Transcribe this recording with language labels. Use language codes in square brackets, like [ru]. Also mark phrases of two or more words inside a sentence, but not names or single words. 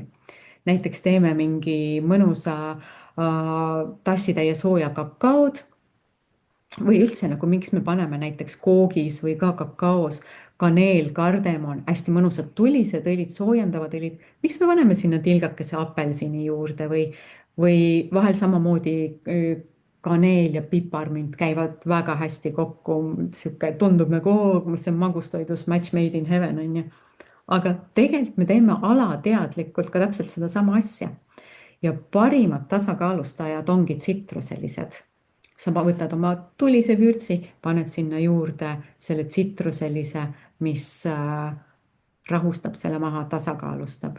[et] Näiteks teeme mingi mõnusa tassitäie sooja kakaod või üldse nagu miks me paneme näiteks koogis või ka kakaos kaneel, kardemon, hästi mõnusad tulised õlid, soojendavad õlid. Miks me paneme sinna tilgakese apelsini juurde või vahel samamoodi kaneel ja piparmint käivad väga hästi kokku. Siuke tundub nagu, see on magustoidus [en] match made in heaven [et] on ju. Aga tegelikult me teeme alateadlikult ka täpselt seda sama asja. Ja parimad tasakaalustajad ongi tsitruselised. Sa võtad oma tulise vürtsi, paned sinna juurde selle tsitruselise, mis rahustab selle maha, tasakaalustab.